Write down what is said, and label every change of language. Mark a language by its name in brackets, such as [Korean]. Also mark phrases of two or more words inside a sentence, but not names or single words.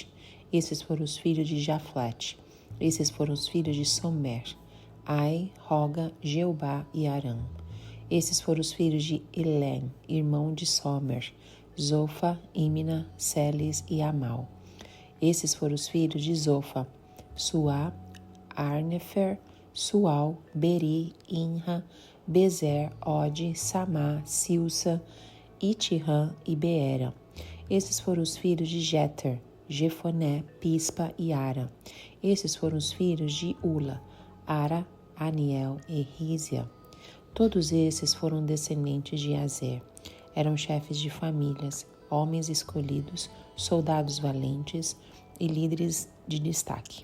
[Portuguese] Esses foram os filhos de Jaflet. Esses foram os filhos de Somer, Ai, Roga, Jeubá e Arã. Esses foram os filhos de Elém, irmão de Somer, Zofa, Imna, Seles e Amal. Esses foram os filhos de Zofa, Suá, Arnefer, Sual, Beri, Inra, Bezer, Ode, Samá, Silsa, Itirã e Beera. Esses foram os filhos de Jeter, Jefoné, Pispa e Ara. Esses foram os filhos de Ula, Ara, Aniel e Rízia. Todos esses foram descendentes de Azer. Eram chefes de famílias, homens escolhidos, soldados valentes e líderes de destaque.